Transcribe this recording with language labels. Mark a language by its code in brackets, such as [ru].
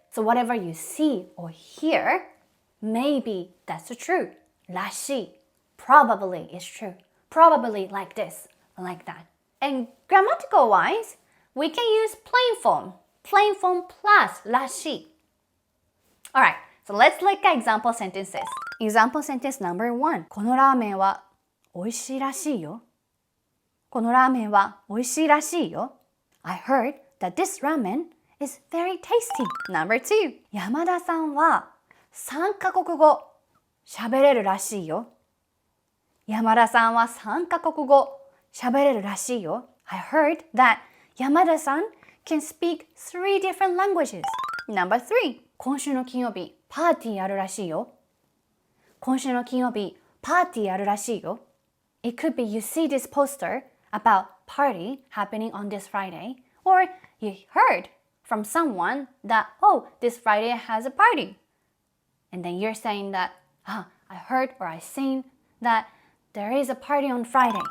[en] So whatever you see or hear, maybe that's true. らし probably is true. Probably like this, like that. And grammatical wise, we can use plain form plus らし. Alright, so let's look at example sentences. Example sentence number 1. [ja] このラーメンは美味しいらしいよ。このラーメンは美味しいらしいよ。 [en] I heard that this ramen is very tasty. Number 2. [ja] 山田さんは3カ国語喋れるらしいよ。山田さんは3カ国語喋れるらしいよ。 [en] I heard that Yamada-san can speak 3 different languages. Number 3. [ja] 今週の金曜日、パーティーあるらしいよ。今週の金曜日、パーティーあるらしいよ。 [en] It could be you see this poster about party happening on this Friday, or you heard from someone that, oh, this Friday has a party. And then you're saying that, I heard or I seen that there is a party on Friday.